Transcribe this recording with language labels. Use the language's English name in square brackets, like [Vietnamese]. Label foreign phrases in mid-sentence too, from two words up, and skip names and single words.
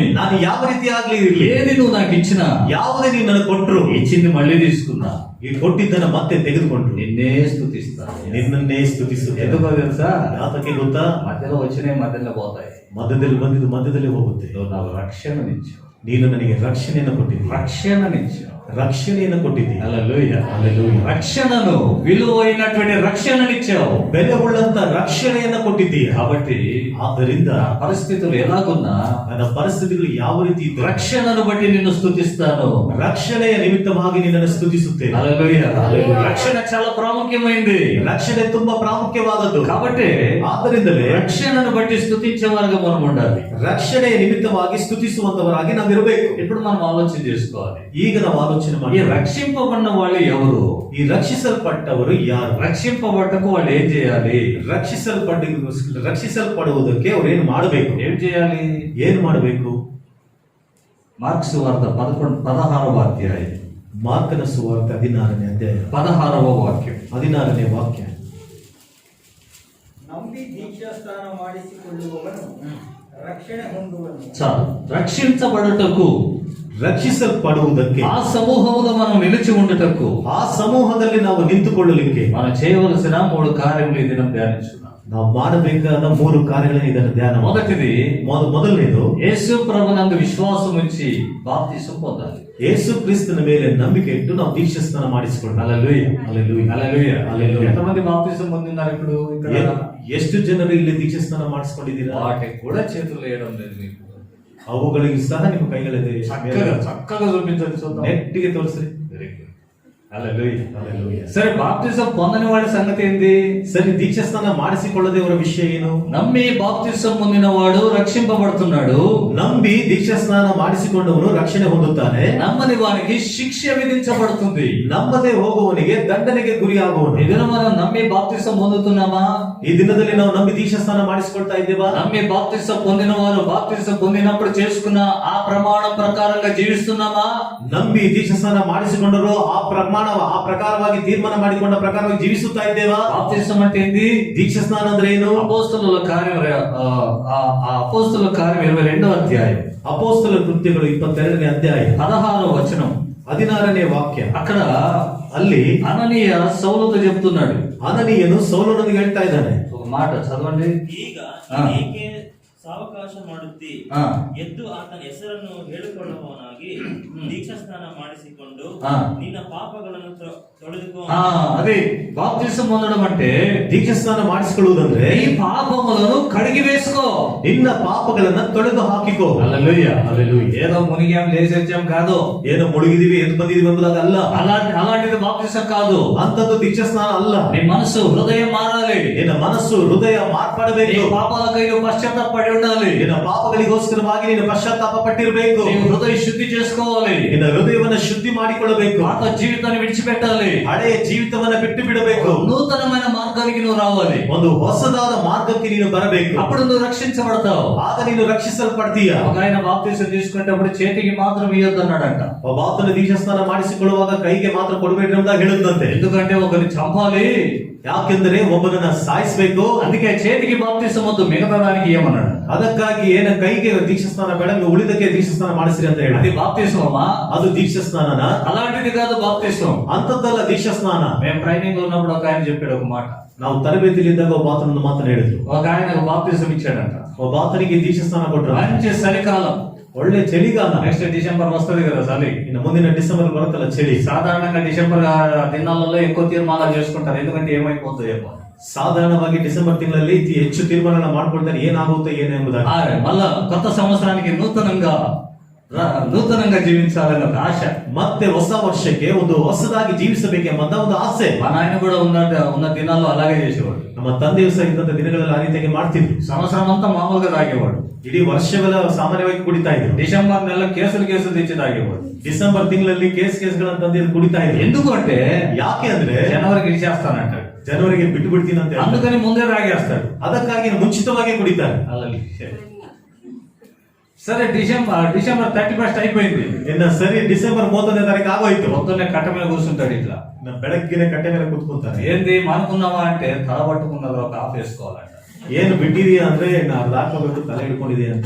[Kannada] ನಾನು ಯಾವ ರೀತಿ ಆಗ್ಲಿ ಇರ್ಲಿ, [Telugu] ఏది నువ్వు నాకు ఇచ్చినా, [Kannada] ಯಾವುದೇ ನೀನು ನನಗೆ ಕೊಟ್ರು, [Telugu] ఇచ్చింది మళ్ళీ తీసుకున్నా, [Kannada] ಈ ಕೊಟ್ಟಿದ್ದನ್ನ ಮತ್ತೆ ತೆಗೆದುಕೊಂಡ್ರು, [Telugu] నిన్నే స్తుతిస్తాను. [Kannada] ನಿನ್ನನ್ನೇ ಸ್ತುತಿಸುತ್ತೆ. [Telugu] ఎందుకో తెలుసా? [Kannada] ಯಾತಕ್ಕೆ ಗೊತ್ತಾ? [Telugu] మధ్యలో వచ్చినాయి మధ్యలో పోతాయి. [Kannada] ಮಧ್ಯದಲ್ಲಿ ಬಂದಿದ್ದು ಮಧ್ಯದಲ್ಲಿ ಹೋಗುತ್ತೆ. [Telugu] నువ్వు నాకు రక్షణనిచ్చావు, [Kannada] ನೀನು ನನಗೆ ರಕ್ಷಣೆಯನ್ನು ಕೊಟ್ಟಿದ್ದಿ, [Telugu] రక్షణనిచ్చావు. [Kannada] ರಕ್ಷಣೆಯನ್ನು ಕೊಟ್ಟಿದ್ದಿ. [Telugu] హల్లెలూయా. హల్లెలూయా. రక్షణను, విలువైనటువంటి రక్షణనిచ్చావు, [Kannada] ಬೆಲೆ ಉಳ್ಳಂತ ರಕ್ಷಣೆಯನ್ನು ಕೊಟ್ಟಿದ್ದೀಯ. [Telugu] కాబట్టి [Kannada] ಆದ್ದರಿಂದ [Telugu] నా పరిస్థితులు ఎలాగున్నా [Kannada] ನನ್ನ ಪರಿಸ್ಥಿತಿಗಳು ಯಾವ ರೀತಿ ಇದ್ದರೂ [Telugu] రక్షణను బట్టి నిన్ను స్తుతిస్తాను. [Kannada] ರಕ್ಷಣೆಯ ನಿಮಿತ್ತವಾಗಿ ನಿನ್ನನ್ನು ಸ್ತುತಿಸುತ್ತೇನೆ. [Telugu] హల్లెలూయా. రక్షణ చాలా ప్రాముఖ్యమైంది. [Kannada] ರಕ್ಷಣೆ ತುಂಬಾ ಪ್ರಾಮುಖ್ಯವಾದದ್ದು. [Telugu] కాబట్టి [Kannada] ಆದ್ದರಿಂದಲೇ [Telugu] రక్షణను బట్టి స్తుతించే వారుగా మనం ఉండాలి. [Kannada] ರಕ್ಷಣೆಯ ನಿಮಿತ್ತವಾಗಿ ಸ್ತುತಿಸುವಂತವರಾಗಿ ನಾವಿರಬೇಕು. [Telugu] ఇప్పుడు మనం ఆలోచన చేసుకోవాలి, [Kannada] ಈಗ ನಾವು ಆಲೋಚನೆ [Telugu] ఈ [Kannada] ಮಾಡಿ, [Telugu] రక్షింపబడిన వాళ్ళు ఎవరు? [Kannada] ಈ ರಕ್ಷಿಸಲ್ಪಟ್ಟವರು ಯಾರು? [Telugu] రక్షింపబట్టకు వాళ్ళు ఏం చేయాలి? [Kannada] ರಕ್ಷಿಸಲ್ಪಡುವುದಕ್ಕೆ ಅವ್ರು ಏನು ಮಾಡಬೇಕು? [Telugu] ఏం చేయాలి? [Kannada] ಏನು ಮಾಡಬೇಕು? [Telugu] మార్క్స్ వార్త 16వ అధ్యాయం [Kannada] ಮಾರ್ಕನ ಸುವಾರ್ತೆ 16ನೇ ಅಧ್ಯಾಯ [Telugu] 16వ వాక్యం. [Kannada] 16ನೇ ವಾಕ್ಯ. ನಂಬಿ ದೀಕ್ಷಾಸ್ನಾನ ಮಾಡಿಸಿಕೊಳ್ಳುವವನು ರಕ್ಷಣೆ ಹೊಂದುವನು. [Telugu] చాలు. రక్షించబడుటకు, [Kannada] ರಕ್ಷಿಸಲ್ಪಡುವುದಕ್ಕೆ, [Telugu] ఆ సమూహంలో మనం నిలిచి ఉండుటకు [Kannada] ಆ ಸಮೂಹದಲ್ಲಿ ನಾವು ನಿಂತುಕೊಳ್ಳಲಿಕ್ಕೆ [Telugu] మనం చేయవలసిన 3 కార్యములు ఈ దినం ధ్యానించున్నాం. [Kannada] ನಾವು ಮಾಡಬೇಕಾದ 3 ಕಾರ್ಯಗಳನ್ನು ಇದನ್ನು ಧ್ಯಾನ. [Telugu] మొదటిది, [Kannada] ಮೊದಲನೇದು [Telugu] యేసు ప్రభునందు విశ్వాసం ఉంచి బాప్తిసం పొందాలి. [Kannada] ಯೇಸು ಕ್ರಿಸ್ತನ ಮೇಲೆ ನಂಬಿಕೆ ಇಟ್ಟು ನಾವು ದೀಕ್ಷಾಸ್ನಾನ ಮಾಡಿಸಿಕೊಳ್ಳೋಣ. [Telugu] హల్లెలూయా. హల్లెలూయా. హల్లెలూయా. హల్లెలూయా. ఎంతమంది బాప్తిసం పొందినారు ఇప్పుడు ఇక్కడ? [Kannada] ಎಷ್ಟು ಜನರು ಇಲ್ಲಿ ದೀಕ್ಷಾಸ್ನಾನ ಮಾಡಿಸಿಕೊಂಡಿದ್ದೀರಾ? [Telugu] వాటికి కూడా చేతులు వేయడం లేదు మీకు. [Kannada] ಅವುಗಳಿಗೆ ಸಹ ನಿಮ್ಮ ಕೈಗಳಿದೆ. [Telugu] చక్కగా చూపించండి చూద్దాం. [Kannada] ನೆಟ್ಟಿಗೆ ತೋರಿಸ್ರಿ. [English] very good. [Telugu] హల్లెలూయా. హల్లెలూయా. సరే, బాప్తిసం పొందని వాడి సంగతి ఏంది? [Kannada] ಸರಿ, ದೀಕ್ಷಾಸ್ನಾನ ಮಾಡಿಸಿಕೊಳ್ಳದವರ ವಿಷಯ ಏನು? [Telugu] నమ్మి బాప్తిసం పొందిన వాడు రక్షింపబడుతున్నాడు, [Kannada] ನಂಬಿ ದೀಕ್ಷಾಸ್ನಾನ ಮಾಡಿಸಿಕೊಂಡವನು ರಕ್ಷಣೆ ಹೊಂದುತ್ತಾನೆ. [Telugu] నమ్మని వానికి శిక్ష విధించబడుతుంది. [Kannada] ನಂಬದೆ ಹೋಗುವವನಿಗೆ ದಂಡನೆಗೆ ಗುರಿಯಾಗುವನು. [Telugu] ఇదిన మనం నమ్మి బాప్తిసం పొందుతున్నామా? [Kannada] ಈ ದಿನದಲ್ಲಿ ನಾವು ನಂಬಿ ದೀಕ್ಷಾಸ್ನಾನ ಮಾಡಿಸಿಕೊಳ್ತಾ ಇದ್ದೇವಾ? [Telugu] నమ్మి బాప్తిసం పొందిన వారు బాప్తిసం పొందినప్పుడు చేసుకున్న ఆ ప్రమాణం ప్రకారంగా జీవిస్తున్నామా? [Kannada] ನಂಬಿ ದೀಕ್ಷಾಸ್ನಾನ ಮಾಡಿಸಿಕೊಂಡರು ಆ ಪ್ರಕಾರವಾಗಿ ತೀರ್ಮಾನ ಮಾಡಿಕೊಂಡ ಪ್ರಕಾರವಾಗಿ ಜೀವಿಸುತ್ತಾ ಇದ್ದೇವಾ? [Telugu] బాప్తిసం అంటే ఏంది? [Kannada] ದೀಕ್ಷಾಸ್ನಾನ ಅಂದ್ರೆ ಏನು? [Telugu] అపోస్తలుల కార్యం 22వ అధ్యాయం [Kannada] ಅಪೋಸ್ತಲ ಕೃತ್ಯಗಳು 22ನೇ ಅಧ್ಯಾಯ [Telugu] 16వ వచనం [Kannada] 16ನೇ ವಾಕ್ಯ. [Telugu] అక్కడ [Kannada] ಅಲ್ಲಿ [Telugu] అననీయ సౌలుతో చెప్తున్నాడు. [Kannada] ಅನನೀಯನು ಸೌಲನಿಗೆ ಹೇಳ್ತಾ ಇದ್ದಾನೆ. [Telugu] ఒక మాట చదవండి. [Kannada] ಈಗ ಹಾ. ಏಕೆ ಸಾವಕಾಶ ಮಾಡುತ್ತಿ? ಹಾ. ಎದ್ದು ಆತನ ಹೆಸರನ್ನು ಹೇಳಿಕೊಳ್ಳುವವನಾಗಿ ದೀಕ್ಷಾ ಸ್ನಾನ ಮಾಡಿಸಿಕೊಂಡು ಹಾ. ನಿನ್ನ ಪಾಪಗಳನ್ನು ತೊಳೆದುಕೋ. [Telugu] అదే బాప్తిసం పొందడం అంటే [Kannada] ದೀಕ್ಷಾಸ್ನಾನ ಮಾಡಿಸಿಕೊಳ್ಳುವುದಂದ್ರೆ [Telugu] నీ పాపములను కడిగి వేసుకో, [Kannada] ನಿನ್ನ ಪಾಪಗಳನ್ನ ತೊಳೆದು ಹಾಕಿಕೋ. [Telugu] హల్లెలూయా. ఏదో మునిగాం లేచొచ్చాం కాదు, [Kannada] ಏನೋ ಮುಳುಗಿದೀವಿ ಎದ್ದು ಬಂದಿದೀವಿ ಎಂಬುದಾಗಿ ಅಲ್ಲ. [Telugu] అలాంటిది బాప్తిసం కాదు. [Kannada] ಅಂತದ್ದು ದೀಕ್ಷಾಸ್ನಾನ ಅಲ್ಲ. [Telugu] నీ మనసు హృదయం మారాలి. [Kannada] ನಿನ್ನ ಮನಸ್ಸು ಹೃದಯ [Telugu] నీ [Kannada] ಮಾರ್ಪಡಬೇಕು. [Telugu] పాపాలకై నువ్వు పశ్చాత్తాపడి ఉండాలి. [Kannada] ನಿನ್ನ ಪಾಪಗಳಿಗೋಸ್ಕರವಾಗಿ ನೀನು ಪಶ್ಚಾತ್ತಾಪ ಪಟ್ಟಿರಬೇಕು. [Telugu] నీవు హృదయ శుద్ధి చేసుకోవాలి. [Kannada] ನಿನ್ನ ಹೃದಯವನ್ನು ಶುದ್ಧಿ ಮಾಡಿಕೊಳ್ಳಬೇಕು. [Telugu] పాత జీవితాన్ని విడిచిపెట్టాలి. [Kannada] ಹಳೆಯ ಜೀವಿತವನ್ನ ಬಿಟ್ಟು ಬಿಡಬೇಕು. [Telugu] నూతనమైన మార్గానికి నువ్వు రావాలి. [Kannada] ಒಂದು ಹೊಸದಾದ ಮಾರ್ಗಕ್ಕೆ ನೀನು ಬರಬೇಕು. [Telugu] అప్పుడు నువ్వు రక్షించబడతావు. [Kannada] ಆಗ ನೀನು ರಕ್ಷಿಸಲ್ಪಡ್ತೀಯ. [Telugu] ఒక ఆయన బాప్తిసం తీసుకునేటప్పుడు చేతికి మాత్రం ఇయ్యొద్దు అన్నాడంట. [Kannada] ಒಬ್ಬ ಆತನ ದೀಕ್ಷಾಸ್ನಾನ ಮಾಡಿಸಿಕೊಳ್ಳುವಾಗ ಕೈಗೆ ಮಾತ್ರ ಕೊಡಬೇಡ್ರಿ ಅಂತ ಹೇಳುತ್ತಂತೆ. [Telugu] ఎందుకంటే ఒకరిని చంపాలి, [Kannada] ಯಾಕೆಂದ್ರೆ ಒಬ್ಬನನ್ನ ಸಾಯಿಸಬೇಕು. [Telugu] అందుకే చేతికి బాప్తిసం వద్దు, మిగతా దానికి ఏమన్నాడు. [Kannada] ಅದಕ್ಕಾಗಿ ಏನ ಕೈಗೆ ದೀಕ್ಷಾಸ್ನಾನ ಬೇಡ, ನೀವು ಉಳಿದಕ್ಕೆ ದೀಕ್ಷಾಸ್ನಾನ ಮಾಡಿಸಿರಿ ಅಂತ ಹೇಳಿ. [Telugu] అది బాప్తిసమా? [Kannada] ಅದು ದೀಕ್ಷಾಸ್ನಾನನ? [Telugu] అలాంటిది కాదు బాప్తిసం. [Kannada] ಅಂತದ್ದಲ್ಲ ದೀಕ್ಷಾಸ್ನಾನ. [Telugu] మేము ట్రైనింగ్ లో ఉన్నప్పుడు ఒక ఆయన చెప్పాడు ఒక మాట. [Kannada] ನಾವು ತರಬೇತಿಲಿದ್ದಾಗ ಒಬ್ಬ ಆತನೊಂದು ಮಾತನ್ನು ಹೇಳಿದ್ರು. [Telugu] ఒక ఆయన బాప్తిసం ఇచ్చాడంట. [Kannada] ಒಬ್ಬ ಆತನಿಗೆ ದೀಕ್ಷಾಸ್ನಾನ ಕೊಟ್ಟರು. [Telugu] మంచి చలికాలం, [Kannada] ಒಳ್ಳೆ ಚಳಿಗಾಲ. [Telugu] నెక్స్ట్ డిసెంబర్ వస్తుంది కదా చలి. [Kannada] ಇನ್ನು ಮುಂದಿನ ಡಿಸೆಂಬರ್ ಬರುತ್ತಲ್ಲ ಚಳಿ. [Telugu] సాధారణంగా డిసెంబర్ దినాలలో ఎక్కువ తీర్మానాలు చేసుకుంటారు, ఎందుకంటే ఏమైపోతుందేమో. [Kannada] ಸಾಧಾರಣವಾಗಿ ಡಿಸೆಂಬರ್ ತಿಂಗಳಲ್ಲಿ ಹೆಚ್ಚು ತೀರ್ಮಾನ ಮಾಡ್ಕೊಳ್ತಾರೆ, ಏನಾಗುತ್ತೆ ಏನು ಎಂಬುದಾಗಿ. [Telugu] మళ్ళా కొత్త సంవత్సరానికి నూతనంగా జీవించాలన్న ఒక ఆశ. [Kannada] ಮತ್ತೆ ಹೊಸ ವರ್ಷಕ್ಕೆ ಒಂದು ಹೊಸದಾಗಿ ಜೀವಿಸಬೇಕೆಂಬಂತ ಒಂದು ಆಸೆ. [Telugu] మా నాయన కూడా ఉన్న దినాల్లో అలాగే చేసేవాడు. [Kannada] ನಮ್ಮ ತಂದೆಯು ಸಹ ಇದ್ದಂತ ದಿನಗಳಲ್ಲಿ ಆ ರೀತಿಯಾಗಿ ಮಾಡ್ತಿದ್ರು. [Telugu] సంవత్సరం అంతా మామూలుగా తాగేవాడు. [Kannada] ಇಡೀ ವರ್ಷವೆಲ್ಲ ಸಾಮಾನ್ಯವಾಗಿ ಕುಡಿತಾ ಇದ್ರು. [Telugu] డిసెంబర్ నెల కేసులు తెచ్చి తాగేవాడు. [Kannada] ಡಿಸೆಂಬರ್ ತಿಂಗಳಲ್ಲಿ ಕೇಸ್ಗಳನ್ನು ತಂದು ಕುಡಿತಾ ಇದ್ರು. [Telugu] ఎందుకు అంటే [Kannada] ಯಾಕೆ ಅಂದ್ರೆ [Telugu] జనవరికి ఇచ్చేస్తానంటాడు, [Kannada] ಜನವರಿಗೆ ಬಿಟ್ಟು ಬಿಡ್ತೀನಿ ಅಂತ ಹೇಳಿ. [Telugu] అందుకని ಮುಂದೆ తాగేస్తాడు. [Kannada] ಅದಕ್ಕಾಗಿ ಮುಂಚಿತವಾಗಿ ಕುಡಿತಾರೆ. [Telugu] సరే డిసెంబర్ 31 అయిపోయింది. [Kannada] ಇನ್ನ ಸರಿ ಡಿಸೆಂಬರ್ 31ನೇ ತಾರೀಕು ಆಗೋಯ್ತು. [Telugu] పొద్దున్నే కట్ట మీద కూర్చుంటాడు ఇట్లా. [Kannada] ಬೆಳಗ್ಗೆನೆ ಕಟ್ಟೆ ಮೇಲೆ ಕೂತ್ಕೊಂತಾರೆ. [Telugu] ఏంది మానుకున్నావా అంటే తల పట్టుకున్నది ఒక ఆఫ్ వేసుకోవాలంట. [Kannada] ಏನು ಬಿಟ್ಟಿದೀಯ ಅಂದ್ರೆ ನಾನು ಹಾಕೋಬೇಕು, ತಲೆ ಹಿಡ್ಕೊಂಡಿದೀಯ ಅಂತ.